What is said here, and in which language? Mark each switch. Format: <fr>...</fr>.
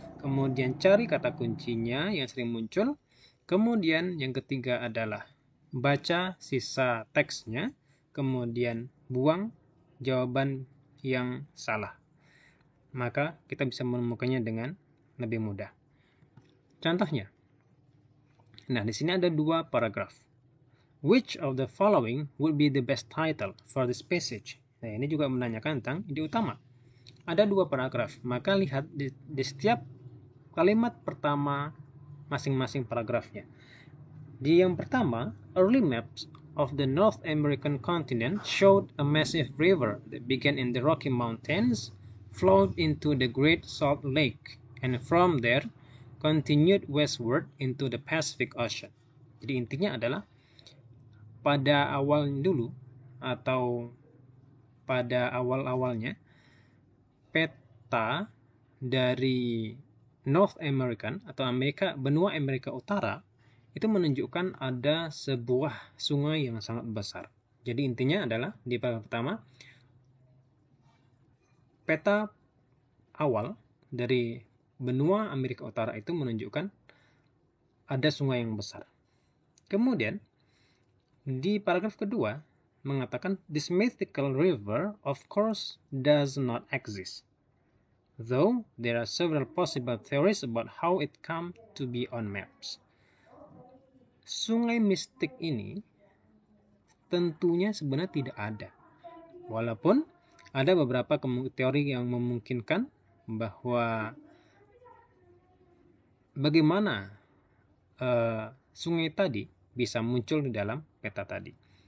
<id>kemudian cari kata kuncinya yang sering muncul, kemudian yang ketiga adalah baca sisa teksnya, kemudian buang jawaban yang salah. Maka kita bisa menemukannya dengan lebih mudah. Contohnya, nah di sini ada 2 paragraf.</id> <en>Which of the following would be the best title for this passage?</en> <id>Nah, ini juga menanyakan tentang ide utama. Ada 2 paragraf, maka lihat di setiap kalimat pertama masing-masing paragrafnya. Di yang pertama,</id> <en>early maps of the North American continent showed a massive river that began in the Rocky Mountains, flowed into the Great Salt Lake, and from there continued westward into the Pacific Ocean.</en> <id>Jadi intinya adalah pada awal dulu atau pada awal-awalnya peta dari North American atau benua Amerika Utara itu menunjukkan ada sebuah sungai yang sangat besar. Jadi intinya adalah di paragraf pertama, peta awal dari benua Amerika Utara itu menunjukkan ada sungai yang besar. Kemudian di paragraf kedua mengatakan</id> <en>this mythical river of course does not exist, though there are several possible theories about how it come to be on maps.</en> <id>Sungai mistik ini tentunya sebenarnya tidak ada, walaupun ada beberapa teori yang memungkinkan bahwa bagaimana sungai tadi bisa muncul di dalam peta tadi.</id>